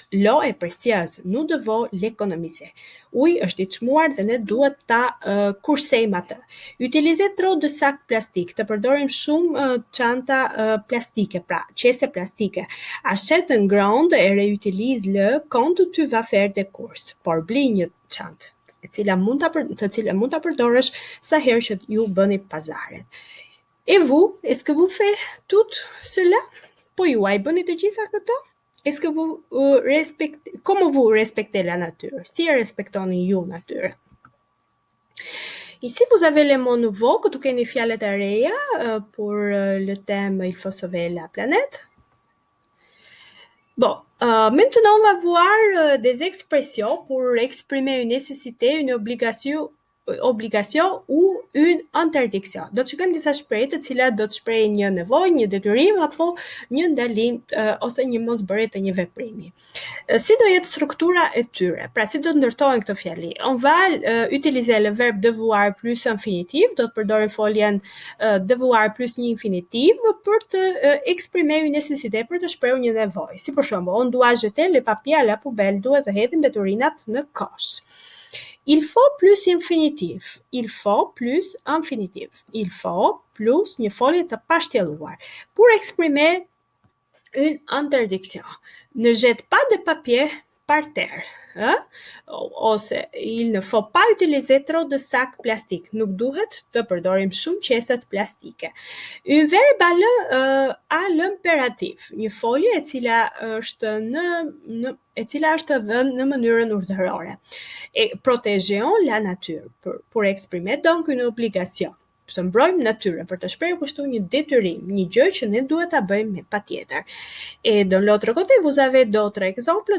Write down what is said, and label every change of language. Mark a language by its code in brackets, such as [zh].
[fr] L'eau est précieuse, nous devons l'économiser. [sq] Uji është I çmuar dhe ne duhet ta kursejmë atë. [fr] Utiliser trop de sacs plastiques, [sq] të përdorim shumë çanta plastike, pra qese plastike. [fr] Achète une grande et réutilise-le quand tu vas faire des courses. [sq] Por bli një çantë të cilën mund ta përdorësh sa herë që ju bëni pazaret. [fr] Et vous, est-ce que vous faites tout cela? [sq] Po juaj bëni të gjitha këto? [fr] Est-ce que vous comment vous respectez la nature? [sq] Si e respektoni ju natyrën? [fr] Ici, vous avez les mots nouveaux, [sq] këtu keni fjalët e reja [fr] pour le thème Il faut sauver la planète. Bon, maintenant on va voir des expressions pour exprimer une nécessité, une obligation ou une interdiction. [sq] Do të shikojmë disa shprehje të cilat do të shprehin një nevojë, një detyrim apo një ndalim ose një mosbërje të një veprimi. Si do jetë struktura e tyre? Pra si do të ndërtohen këto fjali? [fr] On va utiliser le verbe devoir plus infinitif, [sq] do të përdorim foljen devoir plus një infinitiv për të [fr] exprimer une nécessité, [sq] për të shprehur një nevojë. Si për shembull, [fr] on doit jeter les papiers à la poubelle, [sq] duhet të hedhim mbeturinat në kosh. [fr] Il faut plus infinitif. Il faut plus infinitif. Il faut plus [sq] një folje të pashtjelluar. [fr] Pour exprimer une interdiction. Ne jette pas de papier par terre. Ose il ne faut pas utiliser trop de sacs plastiques. [sq] Nuk duhet të përdorim shumë qeset plastike. [fr] Une verbe a l'imperativ, [sq] një folje e cila është e cila është dhënë në mënyrën urdhërore. [fr] Et protégeons la nature pour exprimer donc une obligation. [sq] Të mbrojmë natyrën, për të shprehur kështu një detyrim, një gjë që ne duhet ta bëjmë me patjetër. [fr] Et de l'autre côté, vous avez d'autres exemples.